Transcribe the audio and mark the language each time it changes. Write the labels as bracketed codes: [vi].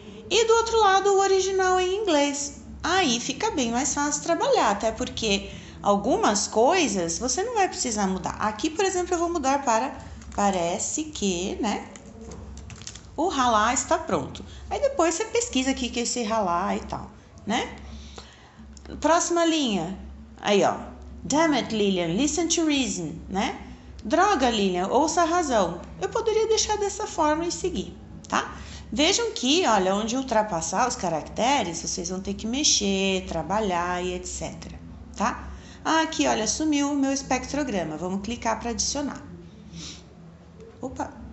[pt] E do outro lado o original em inglês. Aí fica bem mais fácil trabalhar, até porque algumas coisas você não vai precisar mudar. Aqui, por exemplo, eu vou mudar para parece que, né? O ralar está pronto. Aí depois você pesquisa aqui que é esse ralar e tal, né? Próxima linha. Aí, ó. [en] Damn it, Lilian, listen to reason, né? [pt] Droga, Lilian, ouça a razão. Eu poderia deixar dessa forma e seguir, tá? Vejam que, olha, onde ultrapassar os caracteres, vocês vão ter que mexer, trabalhar e etc, tá? Aqui, olha, sumiu o meu espectrograma. Vamos clicar para adicionar. Opa.